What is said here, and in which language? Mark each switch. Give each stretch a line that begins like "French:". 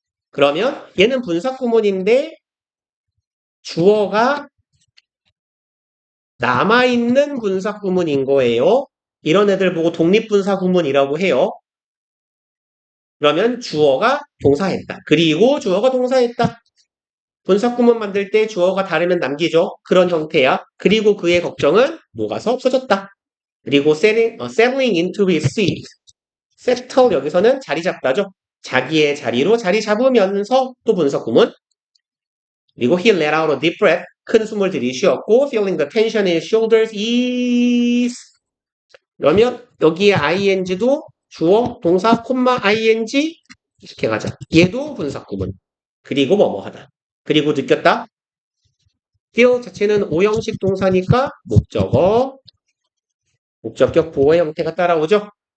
Korean: 그러면 얘는 분사 구문인데 주어가 남아있는 분사 구문인 거예요. 이런 애들 보고 독립분사 구문이라고 해요. 그러면 주어가 동사했다. 그리고 주어가 동사했다. 분사 구문 만들 때 주어가 다르면 남기죠. 그런 형태야. 그리고 그의 걱정은 녹아서 없어졌다.
English: 그리고 settling into his seat.
Korean: settle 여기서는 자리 잡다죠. 자기의 자리로 자리 잡으면서 또 분사 구문.
English: 그리고 he let out a deep breath.
Korean: 큰 숨을 들이쉬었고
English: feeling the tension in his shoulders ease.
Korean: 그러면 여기에 ing도 주어, 동사, 콤마, ing 이렇게 가자. 얘도 분사 구문. 그리고 뭐뭐 하다. 그리고 느꼈다. feel 자체는 오형식 동사니까 목적어, 목적격 보호 형태가 따라오죠.